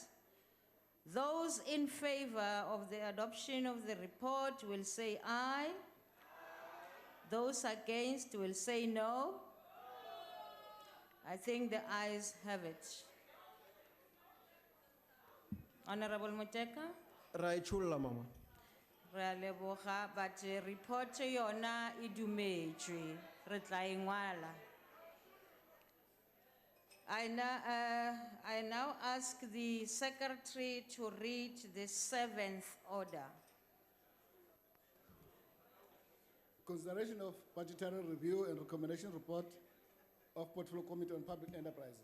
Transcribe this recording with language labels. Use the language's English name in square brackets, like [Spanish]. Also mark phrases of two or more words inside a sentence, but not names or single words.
[English] Those in favor of the adoption of the report will say aye. Those against will say no. I think the ayes have it. Honorable Muteka? Raichula, Mama. [Northern Sotho] Re a leboga, [English] but report [Northern Sotho] yona e dumetšwe, re tla e ngwala. [English] I now ask the secretary to read the 7th order. Consideration of budgetary review and recommendation report of Portfolio Committee on Public Enterprises.